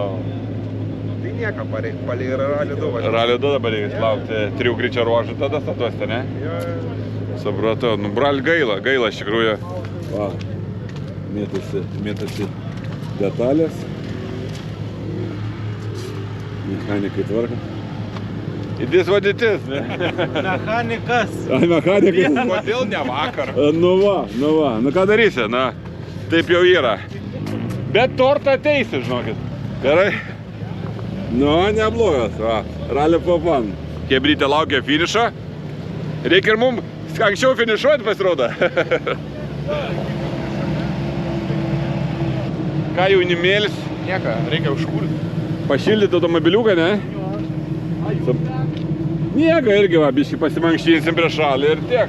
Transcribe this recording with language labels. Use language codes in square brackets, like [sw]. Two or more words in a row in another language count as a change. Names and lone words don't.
[lt] Tai nieko, palei Rally 2 važiuosim. Rally 2 dabar reikia laukti 3 greičio ruožų tada statuosite, ne? Jo. Supratau, nu bral gaila iš tikrųjų. Va, mėtasi detalės. Mechanikai tvarka. [en] It is what it is, [lt] ne? Mechanikas. Mechanikas. Kodėl ne vakar? Nu va. Nu ką darysi, na, taip jau yra. Bet tortą ateisi, žinokit. Gerai? Nu, neblogas, va. [en] Rally for fun. [lt] Chebrytė laukia finišo. Reikia ir mums anksčiau finišuoti pasirodo. Ką jaunimėlis? Nieko, reikia užkurti. Pašildyti automobiliuką, ne? Nieko irgi va, biškį pasimankštinsim prieš ralį ir tiek.